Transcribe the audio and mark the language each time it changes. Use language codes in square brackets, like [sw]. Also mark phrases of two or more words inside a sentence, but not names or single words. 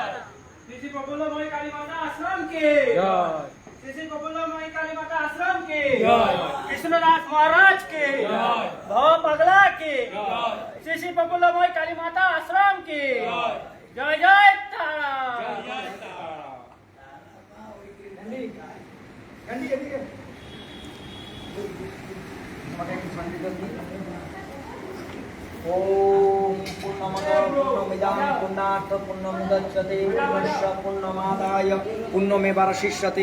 [bn] শ্রী প্রফুল্লময়ী কালী মাতা আশ্রম কে জয়। শ্রী প্রফুল্লময়ী কালী মাতা আশ্রম কে জয়। কৃষ্ণনাথ মহারাজ কে জয়। ভব পাগলা কে জয়। শ্রী প্রফুল্লময়ী কালী মাতা আশ্রম কে জয়। জয় জয় তারা, জয় জয় তারা। [sa] ओम पूर्णमद पूर्णमिदं पूर्णात् पूर्णमुदच्यते पूर्णस्य पूर्णमादाय पूर्णमेवावशिष्यते।